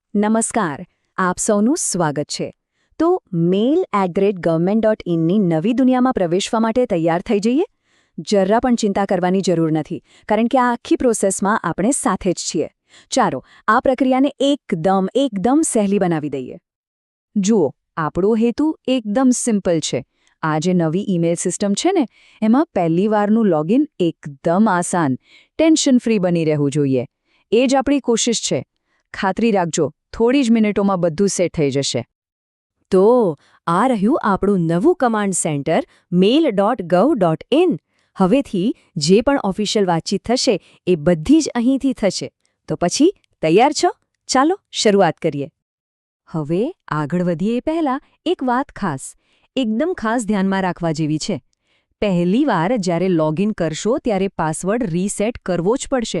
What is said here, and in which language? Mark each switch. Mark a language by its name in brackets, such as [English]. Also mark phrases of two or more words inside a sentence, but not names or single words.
[Gujarati] નમસ્કાર, આપ સૌનું સ્વાગત છે. તો mail@government.in ની નવી દુનિયામાં પ્રવેશવા માટે તૈયાર થઈ જઈએ? જરા પણ ચિંતા કરવાની જરૂર નથી, કારણ કે આ આખી પ્રોસેસમાં આપણે સાથે જ છીએ. ચાલો, આ પ્રક્રિયાને એકદમ સહેલી બનાવી દઈએ. જુઓ, આપણો હેતુ એકદમ સિમ્પલ છે. આ જે નવી ઈમેલ સિસ્ટમ છે ને, એમાં પહેલી વારનું લોગિન એકદમ આસાન, [English] tension free [Gujarati] બની રહેવું જોઈએ. એ જ આપણી કોશિશ છે. ખાતરી રાખજો, થોડી જ મિનિટોમાં બધું સેટ થઈ જશે. તો આ રહ્યું આપણું નવું [English] command center [Gujarati] mail.gov.in. હવેથી જે પણ ઓફિશિયલ વાતચીત થશે એ બધી જ અહીંથી થશે. તો પછી તૈયાર છો? ચાલો શરૂઆત કરીએ. હવે આગળ વધીએ એ પહેલાં એક વાત એકદમ ખાસ ધ્યાનમાં રાખવા જેવી છે. પહેલીવાર જ્યારે લોગિન કરશો ત્યારે [English] password reset [Gujarati] કરવો જ પડશે.